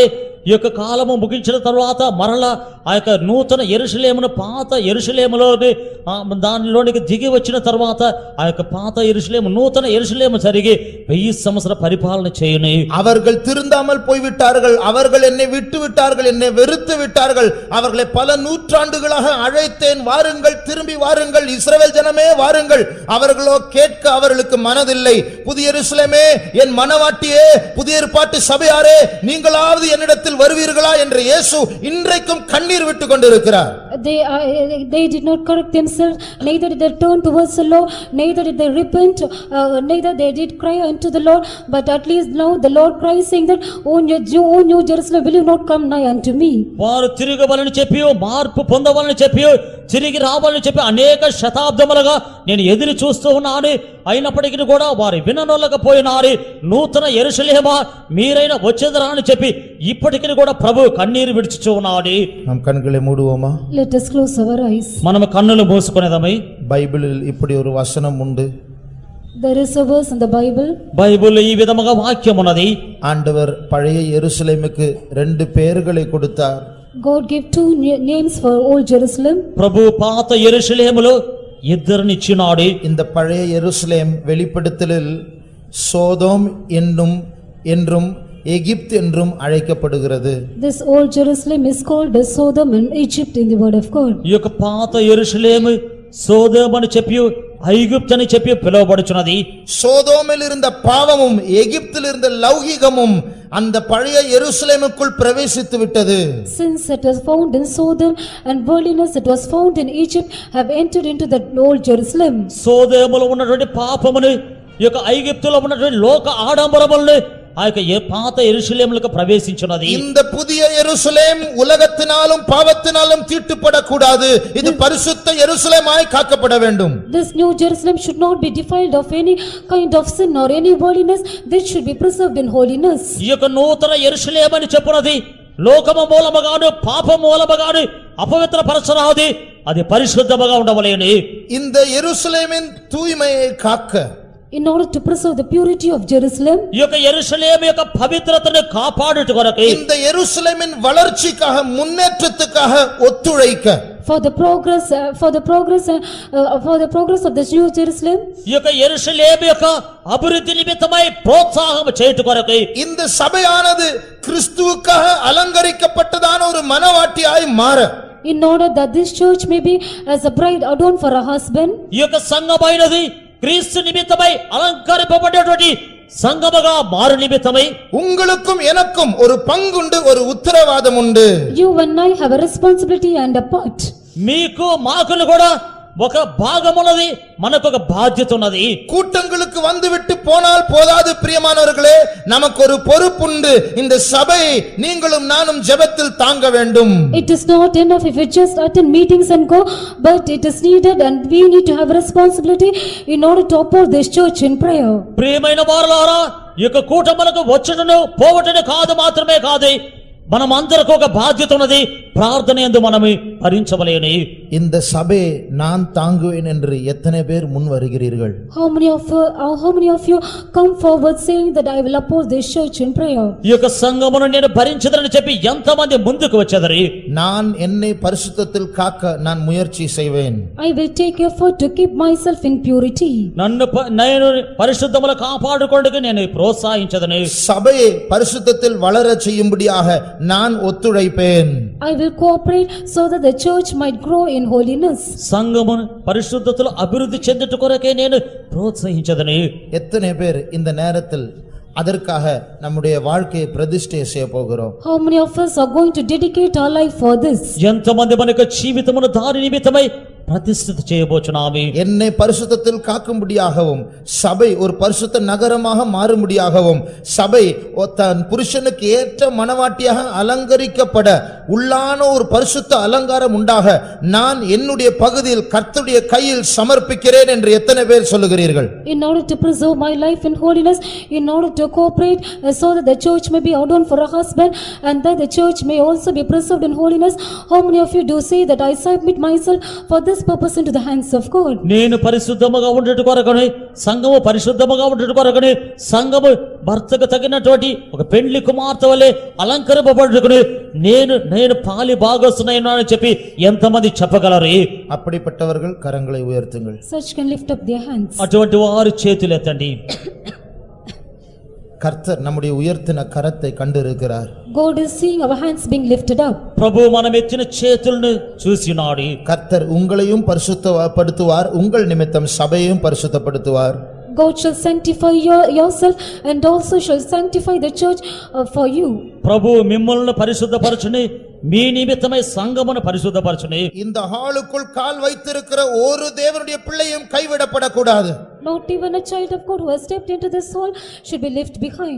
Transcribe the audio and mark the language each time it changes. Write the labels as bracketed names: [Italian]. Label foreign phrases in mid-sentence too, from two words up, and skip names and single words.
[Telugu] ఈ యొక్క కాలము ముగించిన తర్వాత మరలా ఆ యొక్క నూతన యెరూషలేమును పాత యెరూషలేములోని దానిలోనికి దిగి వచ్చిన తర్వాత ఆ యొక్క పాత యెరూషలేము నూతన యెరూషలేము జరిగి 1000 సంవత్సర పరిపాలన చేయును. [Tamil] அவர்கள் திருந்தாமல் போய்விட்டார்கள். அவர்கள் என்னை விட்டு விட்டார்கள், என்னை வெறுத்து விட்டார்கள். அவர்களை பல நூற்றாண்டுகளாக அழைத்தேன், வாருங்கள், திரும்பி வாருங்கள், இஸ்ரவேல் ஜனமே வாருங்கள். அவர்களோ கேட்க அவர்களுக்கு மனதில்லை. புதிய எருசலேமே, என் மனவாட்டியே, புதிய ஏற்பாட்டு சபையாரே, நீங்களாவது என்னிடத்தில் வருவீர்களா என்று இயேசு இன்றைக்கும் கண்ணீர் விட்டு கொண்டிருக்கிறார். [English] They did not correct themselves, neither did they turn towards the Lord, neither did they repent, neither they did cry unto the Lord. But at least now the Lord cries saying that, O New Jerusalem, will you not come nigh unto me? [Telugu] వారు తిరగవలని చెప్పియో మార్పు పొందవలని చెప్పియో తిరిగి రావాలని చెప్పి అనేక శతాబ్దములుగా నేను ఎదురు చూస్తూ ఉన్నాను. అయినప్పటికీ కూడా వారు విననొల్లకపోయినారు. నూతన యెరూషలేమా మీరైనా వచ్చేదరా అని చెప్పి ఇప్పటికీ కూడా ప్రభు కన్నీరు విడిచుచూ ఉన్నాడు. [Tamil] நாம் கண்களை மூடுவோமா? [English] Let us close our eyes. [Telugu] మనము కన్నులు మూసుకునేదమై. [Tamil] బైబిలిல் இப்படி ஒரு வசனம் உண்டு. [English] There is a verse in the Bible. [Telugu] బైబిల్లో ఈ విధముగా వాక్యం ఉన్నది. [Tamil] ஆண்டவர் பழைய எருசலேமுக்கு 2 பெயர்களை கொடுத்தார். [English] God gave 2 names for Old Jerusalem. [Telugu] ప్రభు పాత యెరూషలేములో ఇద్దరినిచ్చినాడు. [Tamil] இந்த பழைய எருசலேம் வெளிப்படுத்தலில் சோதோம் என்றும் எகிப்து என்றும் அழைக்கப்படுகிறது. [English] This old Jerusalem is called as Sodom and Egypt in the word of God. [Telugu] ఈ యొక్క పాత యెరూషలేము సోదోము అని చెప్పి ఐగుప్తు అని చెప్పి పిలువబడుచున్నది. [Tamil] சோதோமில் இருந்த பாவமும் எகிப்தில் இருந்த லௌகிகமும் அந்த பழைய எருசலேமுக்குள் பிரவேசித்து விட்டது. [English] Since it was found in Sodom and worldliness it was found in Egypt have entered into the old Jerusalem. [Telugu] సోదోములో ఉన్నటువంటి పాపమును ఈ యొక్క ఐగుప్తులో ఉన్నటువంటి లోక ఆడంబరములను ఆ యొక్క పాత యెరూషలేములకు ప్రవేశించున్నది. [Tamil] இந்த புதிய எருசலேம் உலகத்தினாலும் பாவத்தினாலும் தீட்டுப்படக்கூடாது. இது பரிசுத்த எருசலேமாய் காக்கப்பட வேண்டும். [English] This new Jerusalem should not be defiled of any kind of sin or any worldliness. This should be preserved in holiness. [Telugu] ఈ యొక్క నూతన యెరూషలేము అని చెప్పున్నది లోకము మూలముగాను పాపము మూలముగాను అపవిత్రపరచరాది, అది పరిశుద్ధముగా ఉండవలెను. [Tamil] இந்த எருசலேமின் தூய்மையை காக்க, [English] In order to preserve the purity of Jerusalem, [Telugu] ఈ యొక్క యెరూషలేము యొక్క పవిత్రతను కాపాడుట కొరకు, [Tamil] இந்த எருசலேமின் வளர்ச்சிக்காக முன்னேற்றத்துக்காக ஒத்துழைக்க, [English] for the progress of this new Jerusalem, [Telugu] ఈ యొక్క యెరూషలేము యొక్క అభివృద్ధి నిమిత్తమై ప్రోత్సాహం చేయుట కొరకు, [Tamil] இந்த சபையானது கிறிஸ்துவுக்காக அலங்கரிக்கப்பட்டதான ஒரு மனவாட்டியாய் மாற, [English] in order that this church may be as a bride adorned for a husband, [Telugu] ఈ యొక్క సంఘమైనది క్రీస్తు నిమిత్తమై అలంకరింపబడేటువంటి సంఘముగా మారు నిమిత్తమై [Tamil] உங்களுக்கும் எனக்கும் ஒரு பங்குண்டு, ஒரு உத்தரவாதம் உண்டு. [English] you and I have a responsibility and a part. [Telugu] మీకు మాకులు కూడా ఒక భాగమున్నది, మనకు ఒక బాధ్యత ఉన్నది. [Tamil] கூட்டங்களுக்கு வந்துவிட்டு போனால் போதாது பிரியமானவர்களே, நமக்கு ஒரு பொறுப்புண்டு. இந்த சபை நீங்களும் நானும் ஜெபத்தில் தாங்க வேண்டும். [English] It is not enough if we just attend meetings and go, but it is needed and we need to have a responsibility in order to uphold this church in prayer. [Telugu] ప్రియమైన వారలారా, ఈ యొక్క కూటములకు వచ్చుటను పోవటను కాదు మాత్రమే కాదు, మనమందరకు ఒక బాధ్యత ఉన్నది. ప్రార్థన యందు మనము భరించవలెను. [Tamil] இந்த சபை நான் தாங்குவேன் என்று எத்தனை பேர் முன் வருகிறீர்கள்? [English] How many of you come forward saying that I will uphold this church in prayer? [Telugu] ఈ యొక్క సంఘమును నేను భరించదనని చెప్పి ఎంతమంది ముందుకు వచ్చేదరి? [Tamil] நான் என்னை பரிசுத்தத்தில் காக்க நான் முயற்சி செய்வேன். [English] I will take effort to keep myself in purity. [Telugu] నేను పరిశుద్ధములు కాపాడుకొందుకు నేను ప్రోత్సహించదను. [Tamil] சபையை பரிசுத்தத்தில் வளர செய்யும்படியாக நான் ஒத்துழைப்பேன். [English] I will cooperate so that the church might grow in holiness. [Telugu] సంఘమును పరిశుద్ధతలో అభివృద్ధి చెందుట కొరకే నేను ప్రోత్సహించదను. [Tamil] எத்தனை பேர் இந்த நேரத்தில் அதற்காக நம்முடைய வாழ்க்கையை பிரதிஷ்டை செய்ய போகிறோம்? [English] How many of us are going to dedicate our life for this? [Telugu] ఎంతమంది మన యొక్క జీవితమును దాని నిమిత్తమై ప్రతిష్ఠిత చేయబోచున్నాము. [Tamil] என்னை பரிசுத்தத்தில் காக்கும்படியாகவும், சபை ஒரு பரிசுத்த நகரமாக மாறும்படியாகவும், சபை தன் புருஷனுக்கு ஏற்ற மனவாட்டியாக அலங்கரிக்கப்பட உள்ளான ஒரு பரிசுத்த அலங்காரம் உண்டாக நான் என்னுடைய பகுதியில் கர்த்தருடைய கையில் சமர்ப்பிக்கிறேன் என்று எத்தனை பேர் சொல்லுகிறீர்கள்? [English] In order to preserve my life in holiness, in order to cooperate so that the church may be adorned for a husband and that the church may also be preserved in holiness, how many of you do say that I submit myself for this purpose into the hands of God? [Telugu] నేను పరిశుద్ధముగా ఉండట కొరకనే, సంఘము పరిశుద్ధముగా ఉండట కొరకనే, సంఘము భర్తకు తగినటువంటి ఒక పెండ్లి కుమార్తె వలె అలంకరింపబడుటకునే నేను పాలి భాగస్తునైనానని చెప్పి ఎంతమంది చెప్పగలరు? [Tamil] அப்படிப்பட்டவர்கள் கரங்களை உயர்த்துங்கள். [English] Such can lift up their hands. [Telugu] అటువంటి వారు చేతులు ఎత్తండి. [Tamil] கர்த்தர் நம்முடைய உயர்த்தின கரத்தை கண்டிருக்கிறார். [English] God is seeing our hands being lifted up. [Telugu] ప్రభు మనం ఎత్తిన చేతులను చూసినాడు. [Tamil] கர்த்தர் உங்களையும் பரிசுத்தப்படுத்துவார், உங்கள் நிமித்தம் சபையையும் பரிசுத்தப்படுத்துவார். [English] God shall sanctify yourself and also shall sanctify the church for you. [Telugu] ప్రభు మిమ్మల్ని పరిశుద్ధపరచుని, మీ నిమిత్తమై సంఘమును పరిశుద్ధపరచుని. [Tamil] இந்த ஹாலுக்குள் கால் வைத்திருக்கிற ஒரு தேவனுடைய பிள்ளையும் கைவிடப்படக்கூடாது. [English] Not even a child of God who has stepped into this hall should be left behind.